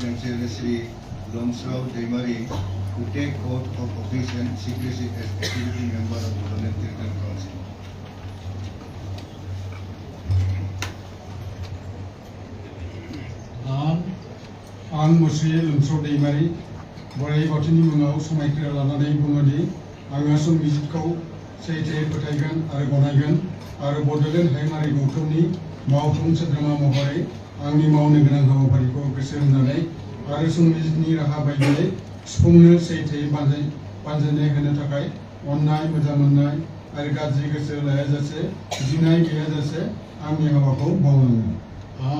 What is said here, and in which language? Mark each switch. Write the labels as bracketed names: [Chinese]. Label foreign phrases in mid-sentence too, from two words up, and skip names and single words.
[English] MCLA Sri Lomsrao Deimari to take oath of office and secrecy as Executive Member of Bodoland Territorial Council. [Bodo] आं मुस्रि लोमस्राव दैमारि बोराइ बाथौनि मुङाव समायखिरा लानानै बुङोदि आं संबिजितखौ सैथोयै फोथायगोन आरो गनायगोन आरो बड'लेण्ड हायुङारि गौथुमनि मावफुं सोद्रोमा महरै आंनि मावनो गोनां हाबाफारिखौ गोसो होनानै आरो संबिजितनि राहा बायदियै सुफुंनो सैथोयै बानजायनाय होनो थाखाय अननाय मोजां मोननाय आरो गाज्रि गोसो लायाजासे गिनाय गैयाजासे आंनि हाबाखौ मावलाङो।